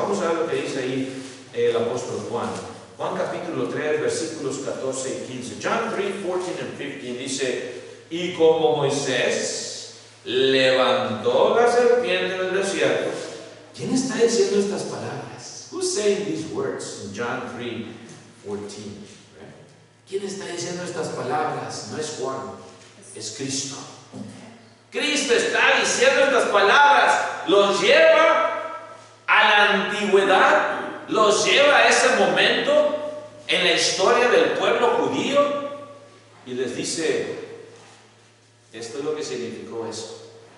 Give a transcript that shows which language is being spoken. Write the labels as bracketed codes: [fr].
[es] Vamos a ver lo que dice ahí el apóstol Juan. Juan capítulo 3, versículos 14 y 15. [en] John 3, 14 and 15 [es] dice, y como Moisés levantó la serpiente en el desierto. ¿Quién está diciendo estas palabras? [en] Who's saying these words in John 3, 14? [es] ¿Quién está diciendo estas palabras? No es Juan, es Cristo. Cristo está diciendo estas palabras, los lleva a la antigüedad, los lleva a ese momento en la historia del pueblo judío y les dice, esto es lo que significó eso.